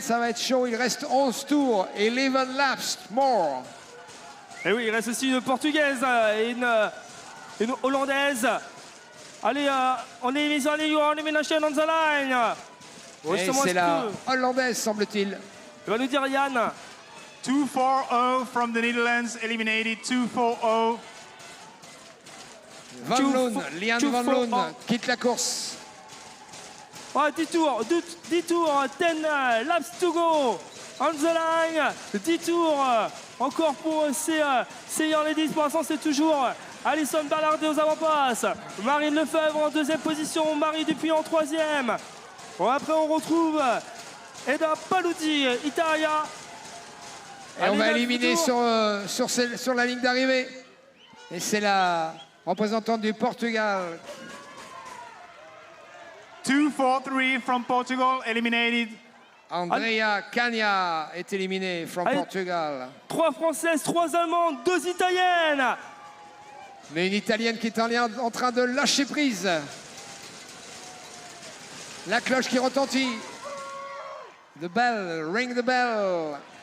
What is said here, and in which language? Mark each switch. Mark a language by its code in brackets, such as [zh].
[fr] Ça va être chaud. Il reste 11 tours et [en] 11 laps more. [fr] Et oui, il reste aussi une Portugaise et une Hollandaise. Allez, on est mis en ligne, on est [en] elimination on the line. [fr] Et c'est la Hollandaise, semble-t-il. Il va nous dire Yann. [en] 240 from the Netherlands, eliminated. 240. [fr] Van Loon, Liane Van Loon quitte la course. 10 tours, 10 tours, [en] 10 laps to go. On the line, 10 tours. [fr] Encore pour ces Young Ladies. Pour l'instant, c'est toujours Alison Bernardi aux avant-postes. Marine Lefebvre en 2e position. Marie Dupuis en 3e. Bon, après, on retrouve Eda Paludi, Italia. Et on va éliminer sur la ligne d'arrivée. Et c'est la représentante du Portugal. [en] 243 from Portugal, eliminated. [fr] Andrea Cagna est éliminée [en] from Portugal. [fr] 3 Françaises, 3 Allemandes, 2 Italiennes. Mais une Italienne qui est en train de lâcher prise. La cloche qui retentit. [en] The bell, ring the bell.